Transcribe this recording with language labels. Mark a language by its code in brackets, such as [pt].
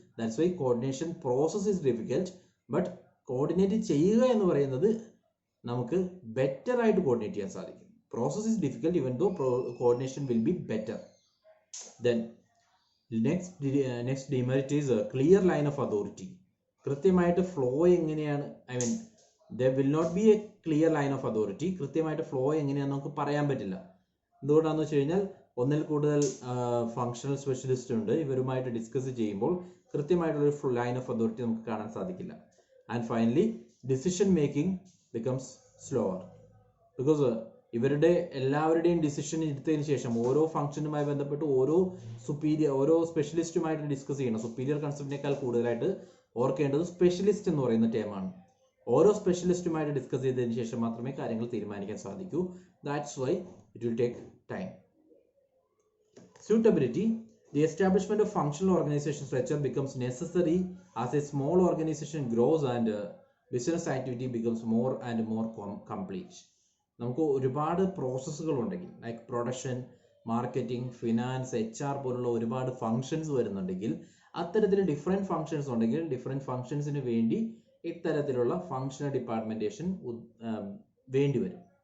[en] That's why coordination process is difficult. [ml] But coordinate ചെയ്യുക എന്ന് പറയുന്നത് നമുക്ക് ബെറ്റർ ആയിട്ട് കോർഡിനേറ്റ് ചെയ്യാൻ സാധിക്കും. [en] Process is difficult even though coordination will be better. Then next demerit is clear line of authority. [ml] കൃത്യമായിട്ട് flow എങ്ങനെയാണ്, [en] there will not be a clear line of authority. [ml] കൃത്യമായിട്ട് ഫ്ലോ എങ്ങനെയാണെന്ന് നമുക്ക് പറയാൻ പറ്റില്ല. എന്തുകൊണ്ടാണെന്ന് വെച്ച് കഴിഞ്ഞാൽ ഒന്നിൽ കൂടുതൽ ഫങ്ഷണൽ സ്പെഷ്യലിസ്റ്റ് ഉണ്ട്. ഇവരുമായിട്ട് ഡിസ്കസ് ചെയ്യുമ്പോൾ കൃത്യമായിട്ടുള്ളൊരു ലൈൻ ഓഫ് അതോറിറ്റി നമുക്ക് കാണാൻ സാധിക്കില്ല. [en] And finally decision making becomes slower. [ml] Because ഇവരുടെ എല്ലാവരുടെയും ഡിസിഷൻ എടുത്തതിന് ശേഷം ഓരോ ഫംഗ്ഷനുമായി ബന്ധപ്പെട്ട് ഓരോ സ്പെഷ്യലിസ്റ്റുമായിട്ട് ഡിസ്കസ് ചെയ്യണം. സുപ്പീരിയർ കൺസെപ്റ്റിനേക്കാൾ കൂടുതലായിട്ട് ഓർക്കേണ്ടത് സ്പെഷ്യലിസ്റ്റ് എന്ന് പറയുന്ന ടേമാണ്. ഓരോ സ്പെഷ്യലിസ്റ്റുമായിട്ട് ഡിസ്കസ് ചെയ്തതിന് ശേഷം മാത്രമേ കാര്യങ്ങൾ തീരുമാനിക്കാൻ സാധിക്കൂ. [en] That's why it will take time. Suitability. The establishment of functional organization structure becomes necessary as a small organization grows and business activity becomes more and more complete. [ml] നമുക്ക് ഒരുപാട് പ്രോസസ്സുകൾ ഉണ്ടെങ്കിൽ, like production, marketing, finance, HR പോലുള്ള ഒരുപാട് functions വരുന്നുണ്ടെങ്കിൽ, അത്തരത്തിൽ different functions ഉണ്ടെങ്കിൽ different ഫങ്ഷൻസിന് വേണ്ടി ഇത്തരത്തിലുള്ള ഫങ്ഷണൽ ഡിപ്പാർട്ട്മെന്റേഷൻ വേണ്ടി വരും.